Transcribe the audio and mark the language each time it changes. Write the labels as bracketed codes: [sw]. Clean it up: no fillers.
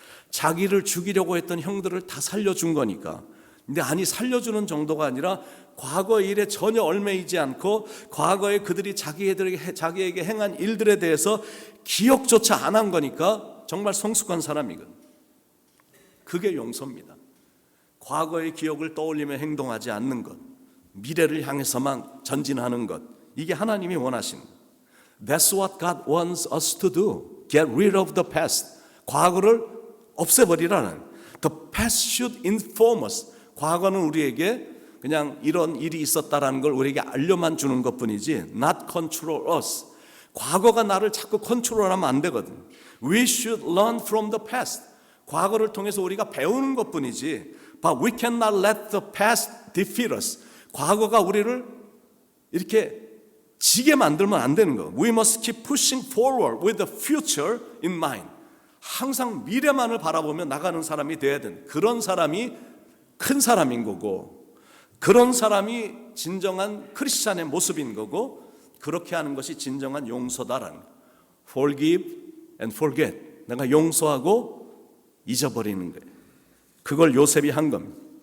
[ko] 자기를 죽이려고 했던 형들을 다 살려준 거니까. 근데 아니 살려주는 정도가 아니라 과거 일에 전혀 얽매이지 않고 과거에 그들이 자기에게 행한 일들에 대해서 기억조차 안 한 거니까 정말 성숙한 사람이거든. 그게 용서입니다. 과거의 기억을 떠올리며 행동하지 않는 것, 미래를 향해서만 전진하는 것, 이게 하나님이 원하시는 것. [en] That's what God wants us to do. Get rid of the past. [ko] 과거를 없애버리라는. [en] The past should inform us. [ko] 과거는 우리에게 그냥 이런 일이 있었다라는 걸 우리에게 알려만 주는 것뿐이지 [en] not control us. [ko] 과거가 나를 자꾸 컨트롤하면 안 되거든. [en] We should learn from the past. [ko] 과거를 통해서 우리가 배우는 것뿐이지 [en] But we cannot let the past defeat us. [ko] 과거가 우리를 이렇게 지게 만들면 안 되는 거. [en] We must keep pushing forward with the future in mind. [ko] 항상 미래만을 바라보며 나가는 사람이 돼야 되는, 그런 사람이 큰 사람인 거고, 그런 사람이 진정한 크리스찬의 모습인 거고, 그렇게 하는 것이 진정한 용서다라는 거. [en] Forgive and forget. [ko] 내가 용서하고 잊어버리는 거예요. 그걸 요셉이 한 겁니다.